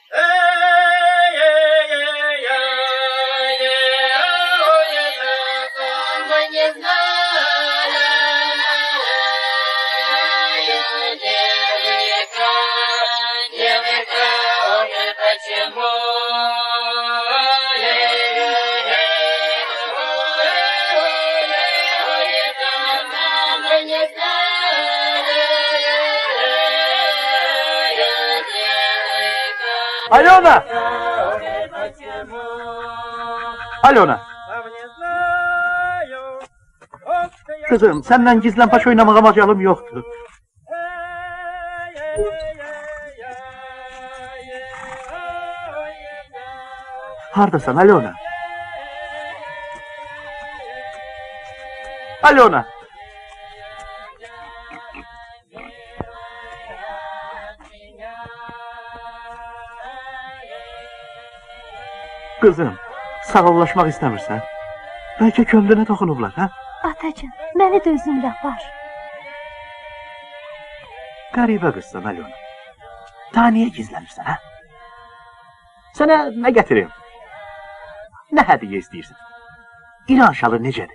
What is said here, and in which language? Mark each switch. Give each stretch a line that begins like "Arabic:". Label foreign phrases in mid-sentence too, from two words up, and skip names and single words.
Russian: Мы не знаем, девочка, ой, почему? Мы не знаем, Алена!
Azerbaijani: Alona! Kızım, senden gizlen paş oynamaya macalım yoktu. Hardasan Alona? Alona! Kızım, sağollaşmaq istəmirsən? Bəlkə könlünə toxunublar, hə? Atacığım, məni də özümlə var. Qəribə qızsan, Alona. Ta niyə gizlənirsən, hə? Sənə nə gətirim? Nə hədiyyə istəyirsən? İran şalı necədir?